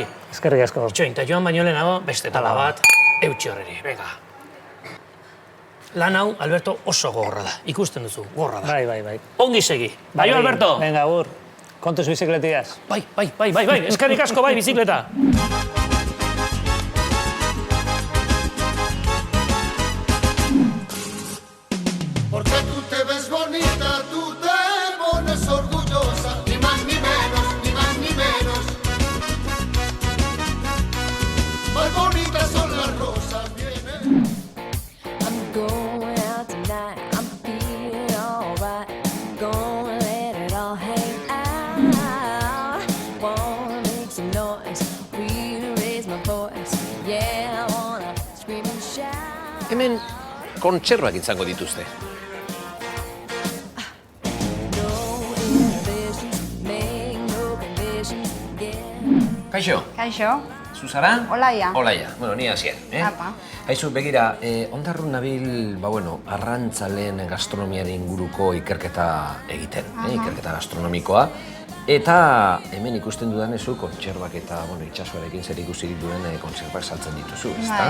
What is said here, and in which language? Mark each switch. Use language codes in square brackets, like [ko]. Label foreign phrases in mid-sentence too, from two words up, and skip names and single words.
[eu] eskerrik asko. Txoin, eta joan baino lehenago, beste tala bat, eutxi horreri, venga. Lan hau, Alberto, oso gogorra da. Ikusten duzu, gogorra da. Bai. Ongi segi. Bai, Alberto? Venga, agur. Kontuz bizikletiaz. Bai. Eskerrik asko, bai, bizikleta. [es] Porque tú te ves bonita, tú te pones orgullosa, ni más ni menos, ni más ni menos. Más bonitas son las rosas, vienen. [en] I'm going out tonight, I'm feeling alright. Gonna let it all hang out. Wanna make some noise, really raise my voice. Yeah, I wanna scream and shout. [eu] Hemen kontserbak izango dituzte. [en] No inhibitions, make no conditions, yeah. [eu] Kaixo, Kaixo, Zuzara? Olaia. Olaia, bueno, ni hasien, Apa. Haizu, begira, ondarrun nabil, arrantzaleen gastronomiaren inguruko ikerketa egiten, ikerketa gastronomikoa. Eta hemen ikusten dudanezu, kontserbak eta itxasoarekin zer ikusi duen kontserbak saltzen dituzu, ezta?